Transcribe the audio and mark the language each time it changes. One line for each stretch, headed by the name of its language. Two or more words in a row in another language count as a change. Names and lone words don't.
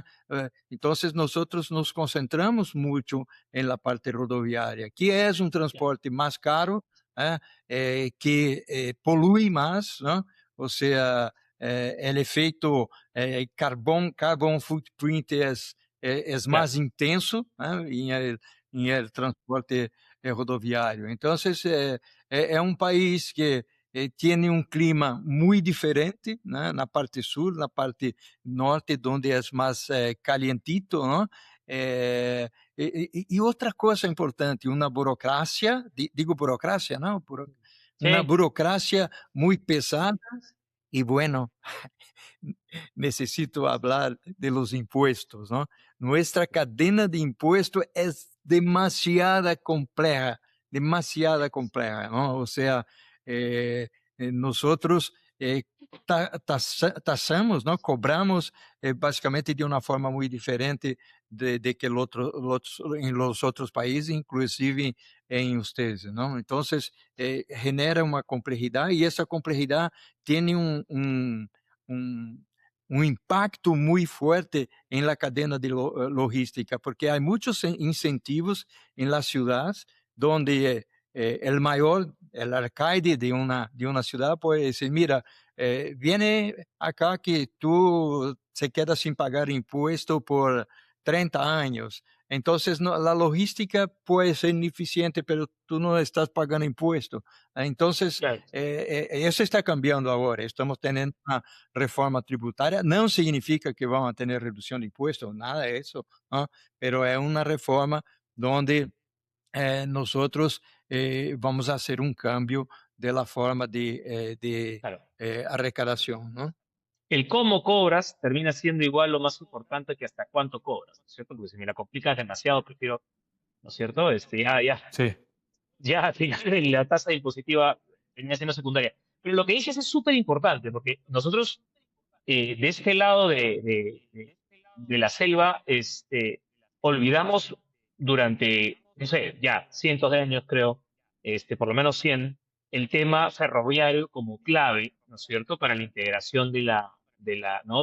Spanish: Entonces nosotros nos concentramos mucho en la parte rodoviaria, que es un transporte más caro, ¿eh? Que polui más, ¿no? O sea, el efecto
English: carbon footprint
Spanish: es Claro, más intenso, en el transporte rodoviário.
Portuguese: Então, é um país que tem um clima muito diferente, né? Na parte sul, na parte norte, onde é mais calientito, não? E outra coisa importante, uma burocracia, digo burocracia, não? Uma
Spanish: sí,
Portuguese: burocracia muito pesada e,
Spanish: bueno, necesito hablar de los impuestos, ¿no? Nuestra cadena de impuestos es demasiada compleja, ¿no? O sea, nosotros tasamos, ¿no? Cobramos básicamente de una forma muy diferente de que en los otros países, inclusive en ustedes, ¿no? Entonces, genera una complejidad y esa complejidad tiene un
Portuguese: um impacto muito forte em
Spanish: la cadena de logística,
Portuguese: porque há muitos incentivos em
Spanish: las ciudades donde el mayor, el alcalde de una ciudad puede decir, mira, viene acá que tú se queda sin pagar impuesto por 30 años. Entonces, la logística puede ser ineficiente, pero tú no estás pagando impuesto. Entonces, claro. eso está cambiando ahora. Estamos teniendo una reforma tributaria.
Portuguese: Não significa que vão ter redução de impostos, nada disso, pero é uma reforma onde nós vamos fazer um
Spanish: cambio de la forma de Claro.
Portuguese: arrecadação, não?
Spanish: El cómo cobras termina siendo igual lo más importante que hasta cuánto cobras, ¿no es cierto? Porque si me la complicas demasiado, prefiero, ¿no es cierto? Sí, Ya al final la tasa impositiva termina siendo secundaria. Pero lo que dices es súper importante, porque nosotros de este lado de la selva, olvidamos durante, no sé, ya cientos de años creo, por lo menos 100, el tema ferroviario como clave, ¿no es cierto?, para la integración ¿no?